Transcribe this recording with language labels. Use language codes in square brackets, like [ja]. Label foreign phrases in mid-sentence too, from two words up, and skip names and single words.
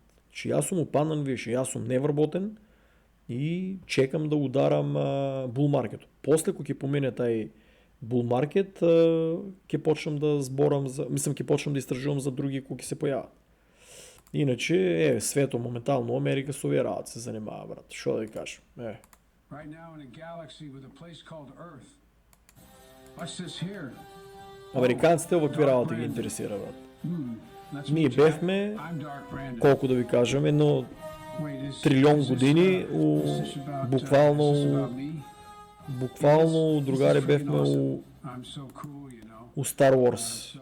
[mk] Че јас сум упаднан, више, јас сум невработен и чекам да ударам [en] bull market. [mk] После кога ќе помене тај [en] bull market, [mk] ќе почнам да зборам ќе почнам да истражувам за други кои ќе се појават. Иначе, свето моментално Америка со овие работи се занимава, брат. Шо да ви кажам? [en] Right now in a galaxy with a place called Earth. What's this here? [mk] Американците овакви работи ги интересира, брат. Ние бевме, колко да ви кажем, едно трилион години буквално другари бевме у Star Wars.